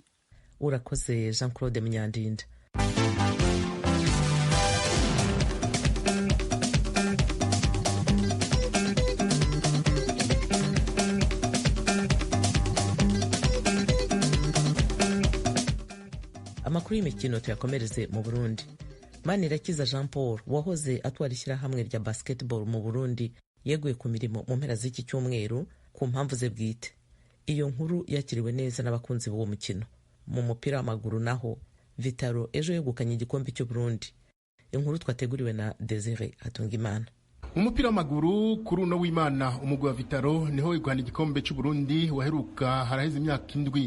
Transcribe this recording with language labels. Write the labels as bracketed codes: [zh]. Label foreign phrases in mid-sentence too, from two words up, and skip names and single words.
[rw] Urakoze Jean Claude Munyandinda. Amakuru y'imikino tuyakomereze mu Burundi. Manirakiza Jean Paul wahoze atwara ishyirahamwe rya basketball mu Burundi yeguye ku mirimo mu mpera z'iki cyumweru ku mpamvu ze bwite. Iyo nkuru yakiriwe neza n'abakunzi b'uwo mukino. Mu mupira w'amaguru naho, Vitaro ejo yegukanye igikombe cy'u Burundi. Inkuru twateguriwe na Desire Hatungimana. [rn] Umupira w'amaguru kuri uno w'Imana umugwi wa Vitaro niho wegukana igikombe cy'u Burundi waheruka haraheze imyaka 7.